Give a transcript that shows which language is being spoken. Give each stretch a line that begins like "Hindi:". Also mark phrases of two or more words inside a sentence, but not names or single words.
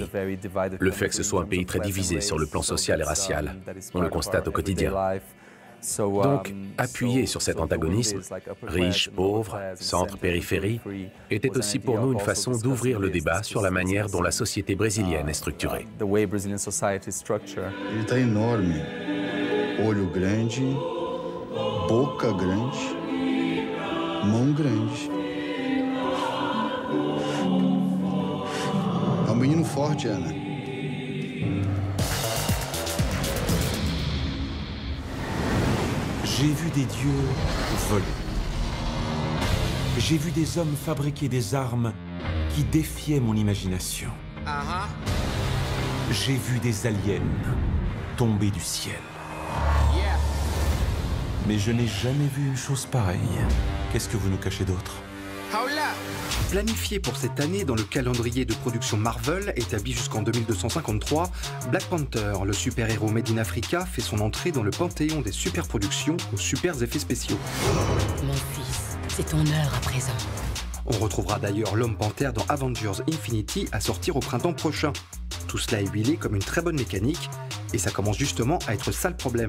French: Le fait que ce soit un pays très divisé sur le plan social et racial, on le constate au quotidien. Donc, appuyer sur cet antagonisme, riche, pauvre, centre, périphérie, était aussi pour nous une façon d'ouvrir le débat sur la manière dont la société brésilienne est structurée.
Portuguese: Ele tá énorme. Olho grande, boca grande, mão grande. forgiane.
French: J'ai vu des dieux voler. J'ai vu des hommes fabriquer des armes qui défiaient mon imagination. J'ai vu des aliens tomber du ciel. Mais je n'ai jamais vu une chose pareille. Qu'est-ce que vous nous cachez d'autre? Planifié pour cette année dans le calendrier de production Marvel, établi jusqu'en 2253, Black Panther, le super-héros
English: made in Africa,
French: fait son entrée dans le panthéon des super-productions aux super effets spéciaux. Mon fils, c'est ton heure à présent. On retrouvera d'ailleurs l'homme panthère dans Avengers Infinity à sortir au printemps prochain. Tout cela est huilé comme une très bonne mécanique, et ça commence justement à être ça le problème.